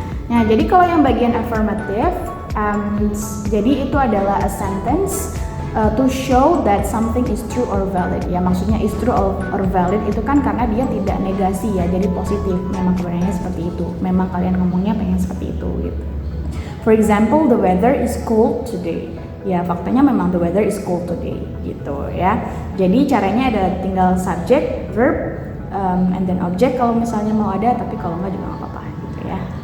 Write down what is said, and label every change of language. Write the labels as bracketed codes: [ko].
[id] Nah, jadi kalau yang bagian affirmative, jadi itu adalah [en] a sentence to show that something is true or valid ya. [id] Maksudnya is true or valid itu kan karena dia tidak negasi ya, jadi positif. Memang kebenarannya seperti itu. Memang kalian ngomongnya pengen seperti itu gitu. [en] For example, the weather is cold today. [id] Ya, faktanya memang [en] the weather is cold today [id] gitu ya. Jadi caranya adalah tinggal [en] subject, verb, and then object [id] kalau misalnya mau ada, tapi kalau nggak juga nggak apa-apa gitu ya.